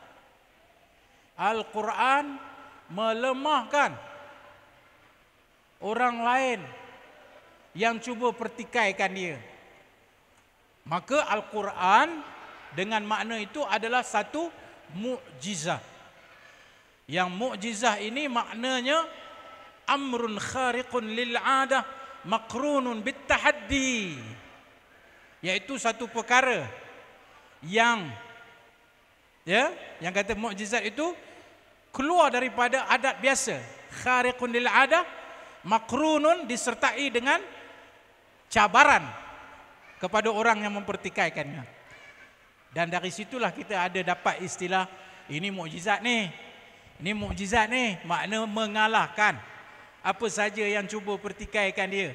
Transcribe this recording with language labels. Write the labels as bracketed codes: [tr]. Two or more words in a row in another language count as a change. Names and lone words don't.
[ms] Al-Quran melemahkan orang lain yang cuba pertikaikan dia. Maka Al-Quran dengan makna itu adalah satu mukjizah. Yang mukjizah ini maknanya [ar] أمر خارق للعادة مقرون بالتحدي, [ms] iaitu satu perkara yang yang kata mukjizat itu keluar daripada adat biasa. [ar] خارق للعادة مقرون [ms] disertai dengan cabaran kepada orang yang mempertikaikannya. Dan dari situlah kita ada dapat istilah ini mukjizat ni. Ini mukjizat ni, makna mengalahkan apa saja yang cuba pertikaikan dia.